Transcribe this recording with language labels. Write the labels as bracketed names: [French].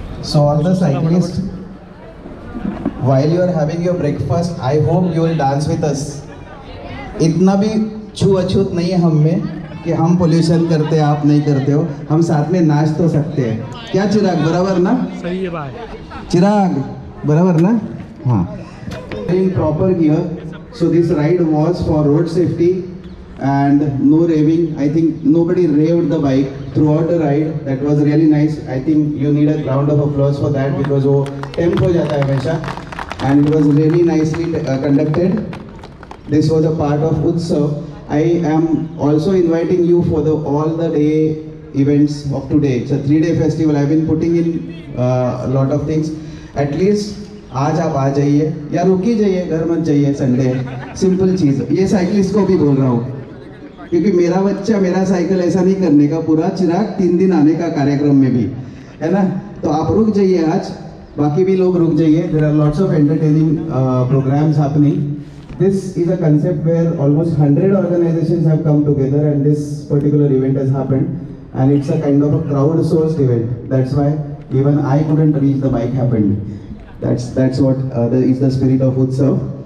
[English] So all the cyclists, while you are having your breakfast, I hope you will dance with us. [Hindi] इतना भी छूअछूत नहीं है हम में कि हम पोल्यूशन करते हैं आप नहीं करते हो, हम साथ में नाच तो सकते हैं. क्या चिराग, बराबर ना? सही है भाई. चिराग बराबर ना? हाँ. [English] In proper gear, so this ride was for road safety and no raving. I think nobody raved the bike throughout the ride. That was really nice. I think you need a round of applause for that because [Hindi] वो tempo हो जाता है हमेशा. [English] And it was really nicely conducted. This was a part of Utsav. I am also inviting you for all the day events of today. It's a 3-day festival. I've been putting in a lot of things. At least [Hindi] आज आप आ जाइए या रुक ही जाइए, घर मत जाइए. Sunday simple चीज़. ये साइकिलिस्ट को भी बोल रहा हूँ क्योंकि मेरा बच्चा मेरा साइकिल ऐसा नहीं करने का. पूरा चिराग 3 दिन आने का कार्यक्रम में भी है ना. तो आप रुक जाइए आज, बाकी भी लोग रुक जाइए. [English] There are lots of entertaining programs happening. This is a concept where almost 100 organizations have come together and this particular event has happened, and it's a kind of a crowd-sourced event. That's why even I couldn't reach, the bike happened. That's what is the spirit of Utsav.